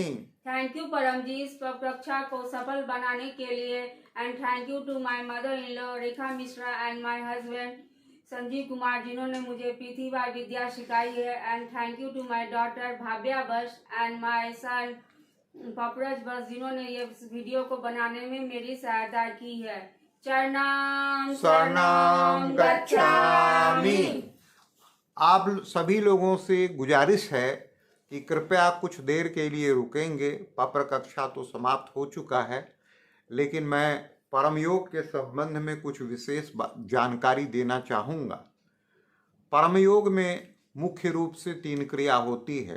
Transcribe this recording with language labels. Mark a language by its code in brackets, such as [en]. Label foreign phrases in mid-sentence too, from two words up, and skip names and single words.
[en] thank you [hi] परम जी इस कक्षा को सफल बनाने के लिए, [en] and thank you to my mother in law रेखा मिश्रा and my husband संजीव कुमार [hi] जिन्होंने मुझे पृथ्वी विद्या सिखाई है, [en] and thank you to my daughter भाव्या बस and my son पपरज बस [hi] जिन्होंने ये वीडियो को बनाने में मेरी सहायता की है। [pi] शरणं गच्छामि। [hi] आप सभी लोगों से गुजारिश है कि कृपया कुछ देर के लिए रुकेंगे। पत्र कक्षा तो समाप्त हो चुका है, लेकिन मैं परम योग के संबंध में कुछ विशेष जानकारी देना चाहूँगा। परम योग में मुख्य रूप से 3 क्रिया होती है।